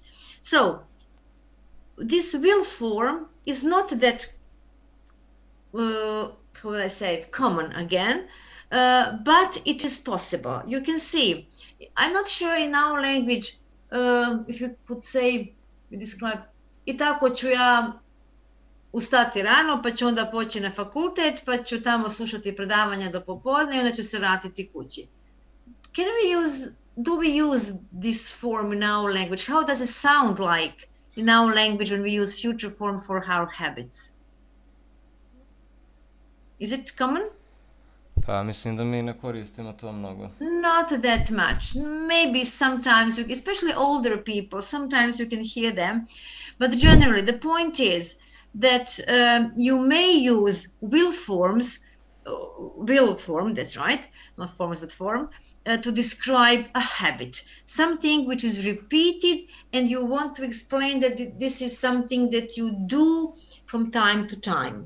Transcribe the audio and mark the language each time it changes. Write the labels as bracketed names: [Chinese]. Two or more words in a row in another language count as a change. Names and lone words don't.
[English] So this will form is not that, how will I say it, common again, but it is possible. You can see, I'm not sure in our language, if you could say, describe, [Bosnian] i tako ću ja ustati rano, pa ću onda poći na fakultet, pa ću tamo slušati predavanja do popodne i onda ću se vratiti kući. [English] Do we use this form in our language? How does it sound like in our language when we use future form for our habits? Is it common? [Bosnian] Pa mislim da mi ne koristimo to mnogo. [English] Not that much. Maybe sometimes, especially older people, sometimes you can hear them. But generally, the point is that you may use will form, that's right, not forms but form, to describe a habit, something which is repeated, and you want to explain that this is something that you do from time to time.